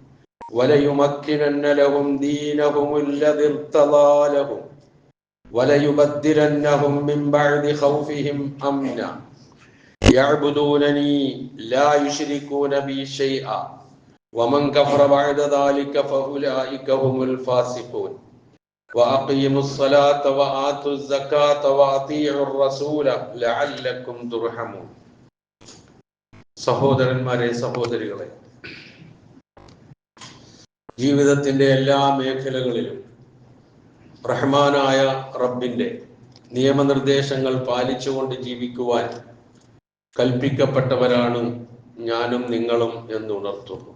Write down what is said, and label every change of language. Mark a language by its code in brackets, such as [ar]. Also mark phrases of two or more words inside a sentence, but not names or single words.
[ar] وليمكنن لهم دينهم الذي ارتضى لهم وليبدلنهم من بعد خوفهم أمنا يعبدونني لا يشركون بي شيئا ومن كفر بعد ذلك فأولئك هم الفاسقون وأقيموا الصلاة وآتوا الزكاة وأطيعوا الرسول لعلكم ترحمون [ml] സഹോദരന്മാരെ സഹോദരികളെ, ജീവിതത്തിന്റെ എല്ലാ മേഖലകളിലും റഹ്മാനായ റബ്ബിന്റെ നിയമനിർദ്ദേശങ്ങൾ പാലിച്ചുകൊണ്ട് ജീവിക്കുവാൻ കൽപ്പിക്കപ്പെട്ടവരാണ് ഞാനും നിങ്ങളും എന്നുണർത്തുന്നു.